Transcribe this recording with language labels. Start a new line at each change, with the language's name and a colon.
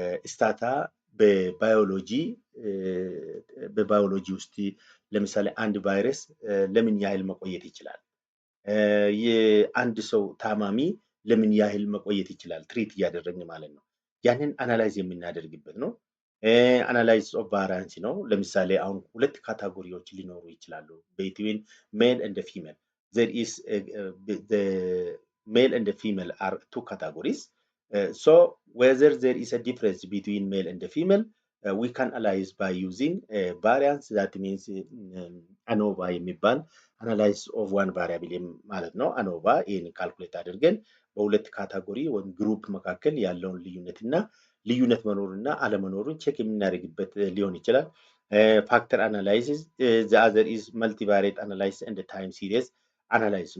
Amharic: ስታታ በባዮሎጂ ውስጥ ለምሳሌ አንድ ቫይረስ ለምን ያህል መቆየት ይችላል፣ የአንድ ሰው ታማሚ ለምን ያህል መቆየት ይችላል፣ ትሪት እያደረግን ማለት ነው። ያንን አናላይዝ የምናደርግበት ነው። አናላይዝ ኦፍ ቫሪያንስ ነው። ለምሳሌ አሁን ሁለት ካታጎሪዎች ሊኖሩ ይችላሉ
English: between male and female. There is the male and female are two categories. So whether there is a difference between male and female, we can analyze by using variance.
Amharic: That means ANOVA የሚባል
English: analyze of one variable
Amharic: ማለት ነው። ANOVA ይህን ካልኩሌት አድርገን በሁለት ካታጎሪ ወይም ግሩፕ መካከል ያለውን ልዩነት መኖሩና አለመኖሩን ቼክ የምናደርግበት ሊሆን ይችላል። ፋክተር አናላይሲስ
English: the other is multivariate analysis and time series analysis.